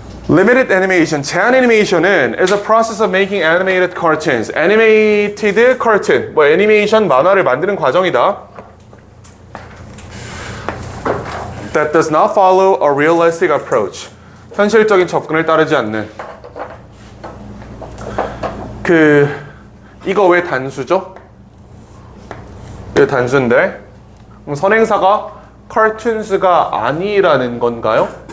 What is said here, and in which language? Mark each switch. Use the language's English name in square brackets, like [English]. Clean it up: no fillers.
[English] Limited animation, [Korean] 제한 애니메이션은 [English] is a process of making animated cartoons. Animated cartoon, [Korean] 뭐 애니메이션 만화를 만드는 과정이다. [English] That does not follow a realistic approach. [Korean] 현실적인 접근을 따르지 않는. 이거 왜 단수죠? 이거 단수인데 그럼 선행사가 cartoons가 아니라는 건가요?